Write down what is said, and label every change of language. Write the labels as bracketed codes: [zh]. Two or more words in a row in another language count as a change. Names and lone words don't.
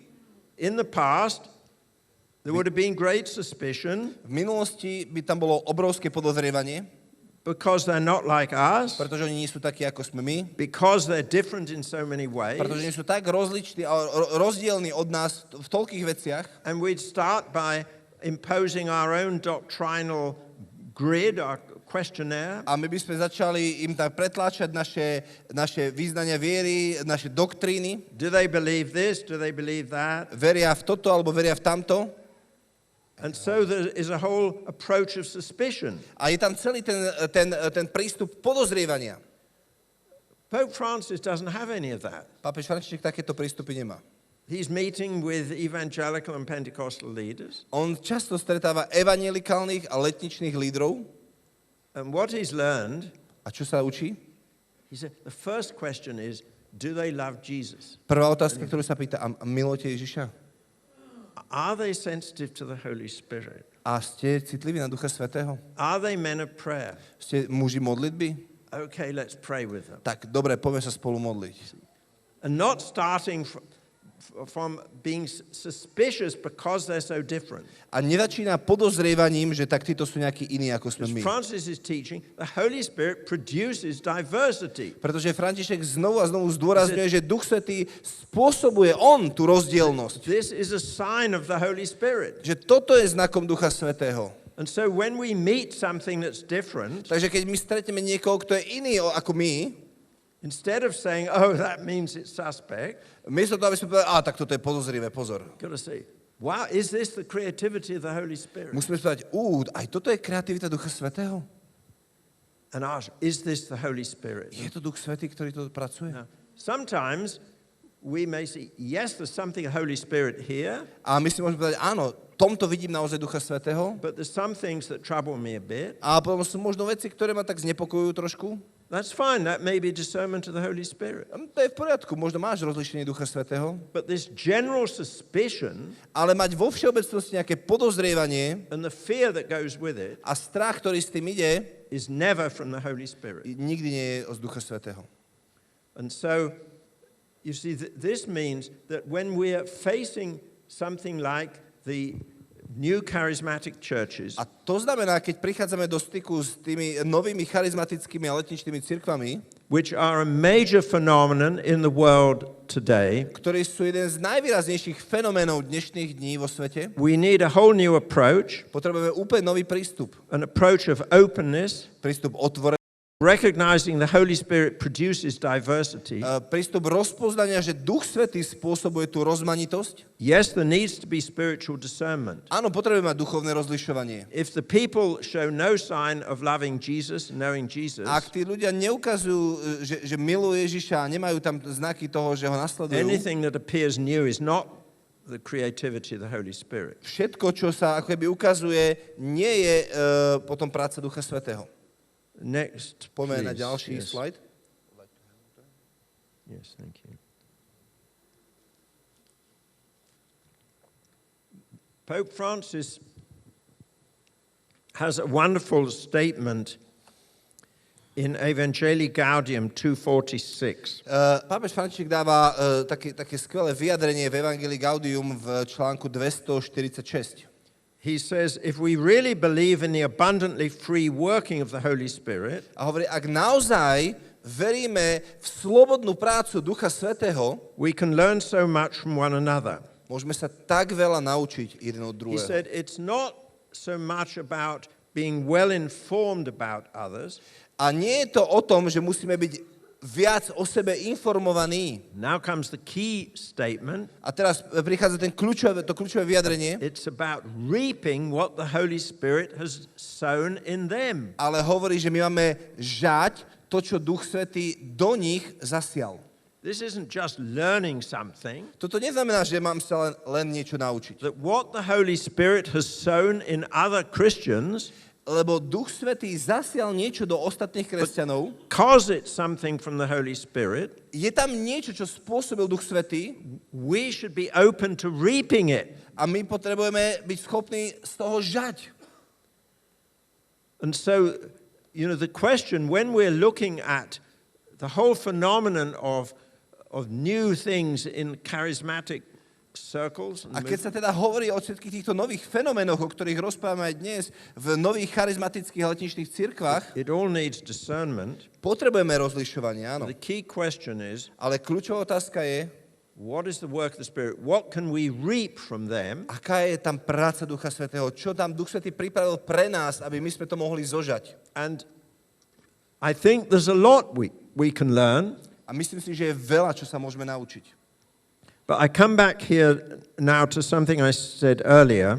[en] in the past there would have been great suspicion [sk] v minulosti by tam bolo obrovské podozrievanie, [en] because they're not like us, [sk] pretože oni nie sú takí, ako sme my, [en] because they're different in so many ways, [sk] pretože nie sú tak rozliční a rozdielni od nás v toľkých veciach. [en] and we'd start by imposing our own doctrinal grid, our questionnaire. [sk] A my by sme začali im tak pretláčať naše význania viery, naše doktríny. [en] Do they believe this? Do they believe that? [sk] Veria v toto alebo veria v tamto. [en] And so there is a whole approach of suspicion. [sk] A je tam celý ten prístup podozrievania. [en] Pope Francis doesn't have any of that. [sk] Pápež František takéto prístupy nemá. [en] He's meeting with evangelical and Pentecostal leaders. [sk] On často stretáva evangelikálnych a letničných lídrov. [en] And what he's learned, [sk] A čo sa učí? [en] he said, the first question is, do they love Jesus? [sk] Prvá otázka, ktorú sa pýta, a milujete Ježiša? [en] Are they sensitive to the Holy Spirit? [sk] A ste citliví na Ducha Svätého? [en] Are they men of prayer? [sk] Ste muži modlitby? [en] Okay, let's pray with them. [sk] Tak dobre, poďme sa spolu modliť. [en] And not starting from being suspicious because they're so different. [sk] A nezačína podozrievaním, že tak títo sú nejakí iní, ako sme my. [en] Francis is teaching, the Holy Spirit produces diversity. [sk] Pretože František znovu a znovu zdôrazňuje, že Duch Svätý spôsobuje on tú rozdielnosť. [en] This is a sign of the Holy Spirit. [sk] Že toto je znakom Ducha Svätého. [en] And so when we meet something that's different, [sk] Takže keď my stretneme niekoho, kto je iný ako my, [en] instead of saying, oh, that means it's suspect, [sk] miesto toho, aby sme povedali, tak toto je podozrivé, pozor. [en] got to say, wow, is this the creativity of the Holy Spirit? [sk] Musíme povedať, aj toto je kreativita Ducha Svätého? [en] And ask, is this the Holy Spirit? [sk] Je to Duch Svätý, ktorý to pracuje? [en] Now, sometimes we may see, yes, there's something of Holy Spirit here, [sk] A my si môžeme povedať, áno, tomto vidím naozaj Ducha Svätého. [en] but there's some things that trouble me a bit. [sk] A potom sú možno veci, ktoré ma tak znepokojujú trošku. [en] That's fine. That may be discernment of the Holy Spirit. [sk] To je v poriadku, možno máš rozlíšenie Ducha Svätého. [en] But this general suspicion [sk] Ale mať vo všeobecnosti nejaké podozrievanie [en] and the fear that goes with it [sk] a strach, ktorý s tým ide, [en] is never from the Holy Spirit. [sk] nikdy nie je z Ducha Svätého. [en] And so, you see, this means that when we are facing something like the new charismatic churches, [sk] A to znamená, keď prichádzame do styku s tými novými charizmatickými a letničnými cirkvami, [en] which are a major phenomenon in the world today, [sk] ktorí sú jeden z najvýraznejších fenoménov dnešných dní vo svete, [en] we need a whole new approach, [sk] potrebujeme úplne nový prístup. [en] an approach of openness, [sk] Prístup otvorený, [en] recognizing the Holy Spirit produces diversity. [sk] prístup rozpoznania, že Duch Svätý spôsobuje tú rozmanitosť. [en] Yes, there needs to be spiritual discernment. [sk] Áno, potrebujeme mať duchovné rozlišovanie. [en] If the people show no sign of loving Jesus, knowing Jesus, [sk] Ak tí ľudia neukazujú, že milujú Ježiša a nemajú tam znaky toho, že ho nasledujú, [en] anything that appears new is not the creativity of the Holy Spirit. [sk] všetko, čo sa ako keby ukazuje, nie je potom práca Ducha Svätého. [en] Next, [sk] Poďme na [en] please. [sk] ďalší [en] Yes. [sk] slajd. [en] Yes, thank you. Pope Francis has a wonderful statement in Evangelii Gaudium 246. [sk] Pápež František dáva také skvelé vyjadrenie v Evangelii Gaudium v článku 246. [en] He says, if we really believe in the abundantly free working of the Holy Spirit, [sk] A hovorí, ak naozaj veríme v slobodnú prácu Ducha Svätého, [en] we can learn so much from one another. [sk] môžeme sa tak veľa naučiť jeden od [en] He [sk] druhého. [en] said, it's not so much about being well informed about others. [sk] A nie je to o tom, že musíme byť viac o sebe informovaní. [en] Now comes the key statement. [sk] A teraz prichádza to kľúčové vyjadrenie. [en] It's about reaping what the Holy Spirit has sown in them. [sk] Ale hovorí, že my máme žať to, čo Duch Svätý do nich zasial. [en] This isn't just learning something. [sk] Toto neznamená, že mám sa len niečo naučiť. [en] That what the Holy Spirit has sown in other Christians, [sk] lebo Duch Svätý zasial niečo do ostatných kresťanov. [en] Because it's something from the Holy Spirit, [sk] je tam niečo, čo spôsobil Duch Svätý. [en] We should be open to reaping it. [sk] A my potrebujeme byť schopní z toho žať. [en] And so, the question when we're looking at the whole phenomenon of new things in charismatic circles. [sk] A keď sa teda hovorí o všetkých týchto nových fenoménoch, o ktorých rozprávame aj dnes v nových charizmatických letničných cirkvách, [en] it all needs discernment. [sk] Potrebujeme rozlišovanie, áno. [en] The key question is, [sk] ale kľúčová otázka je, [en] what is the work of the Spirit? What can we reap from them? [sk] Aká je tam práca Ducha Svätého? Čo tam Duch Svätý pripravil pre nás, aby my sme to mohli zožať? [en] And I think there's a lot we can learn. [sk] A myslím si, že je veľa, čo sa môžeme naučiť. [en] But I come back here now to something I said earlier.